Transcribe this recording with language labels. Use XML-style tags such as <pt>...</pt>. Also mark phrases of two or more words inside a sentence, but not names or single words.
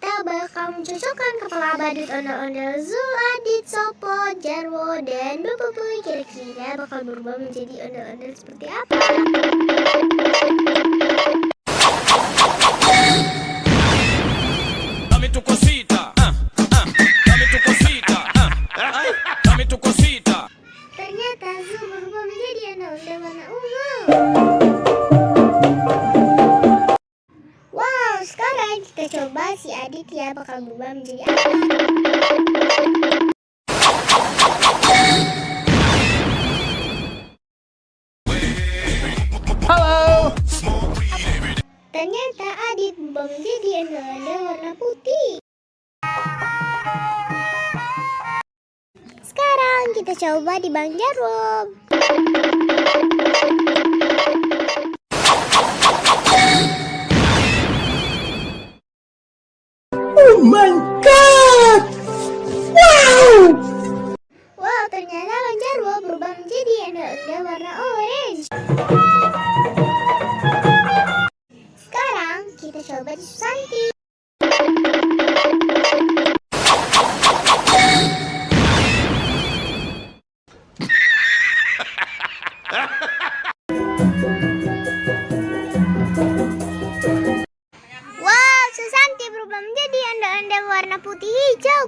<id>bakal mencocokkan kepala badut ondel-ondel Zul, Adit, Sopo, Jarwo, dan Boboiboy. Kira-kira bakal berubah menjadi ondel-ondel seperti apa?</id> <es>Dame tu cosita, dame tu cosita, dame tu cosita.</es> <id>Ternyata Zul berubah menjadi ondel-ondel warna ungu. Wow, sekarang kita coba si Aditya bakal berubah menjadi apa? Halo. Ternyata Adit berubah menjadi ondel-ondel warna putih. Sekarang kita coba di Bang Jarwo.</id> <en>Oh my god! Wow!</en> <id>Wow, ternyata Bang Jarwo berubah menjadi ondel-ondel warna orange. Sekarang kita coba di Susanti. Wow, Susanti berubah menjadi ondel-ondel warna putih hijau.</id>